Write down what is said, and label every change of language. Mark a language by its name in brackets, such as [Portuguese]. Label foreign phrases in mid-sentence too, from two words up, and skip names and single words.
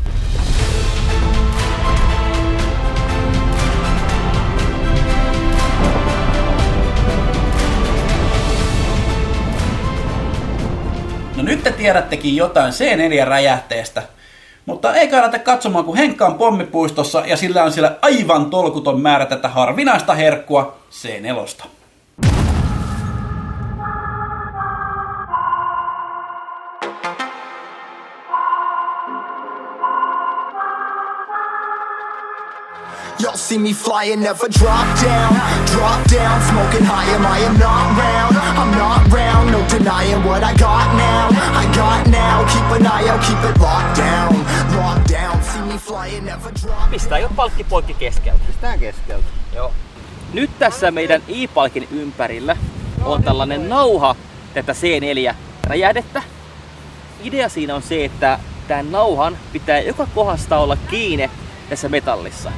[Finnish] No nyt te tiedättekin jotain C4-räjähteestä, mutta ei kannata katsomaan, kun Henkka on pommipuistossa ja sillä on siellä aivan tolkuton määrä tätä harvinaista herkkua C4. [English] Y'all see me flying, never drop down, smoking high, I am not round, I'm not round, no denying what I got now, keep an eye out, keep it locked down, see me flying, never drop. [Finnish] Pistää jo palkki poikki keskeltä. Pistää keskeltä. Joo. Nyt tässä meidän i-palkin ympärillä on tällainen nauha tätä C4-räjähdettä. Idea siinä on se, että tämän nauhan pitää joka kohdasta olla kiinni tässä metallissa.